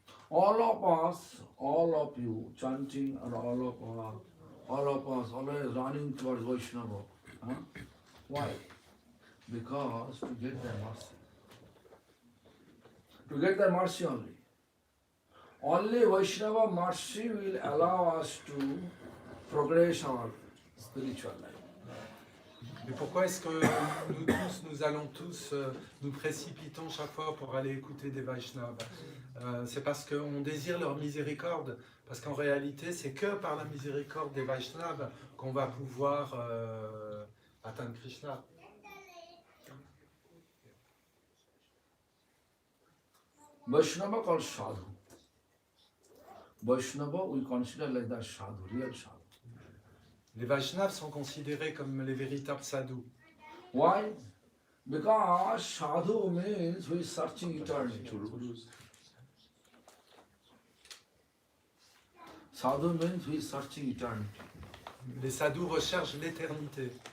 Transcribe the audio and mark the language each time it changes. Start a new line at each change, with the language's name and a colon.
English: All of us, all of you, chanting, and all of us always running towards Vaishnava. Why? Because to get their mercy. To get their mercy only. Only Vaishnava mercy will allow us to progress our spiritual life.
French: Mais pourquoi est-ce que nous allons tous, nous précipitons chaque fois pour aller écouter des Vaishnavas? C'est parce qu'on désire leur miséricorde, parce qu'en réalité, c'est que par la miséricorde des Vaishnavas qu'on va pouvoir atteindre Krishna.
English: Vaishnava called sadhu. Vaishnava we consider like that sadhu, real sadhu.
French: Les Vaishnavas sont considérés comme les véritables sadhus.
English: Why? Because sadhu means who is searching eternity. Sadhu means who is searching eternity.
French: Les sadhus recherchent l'éternité.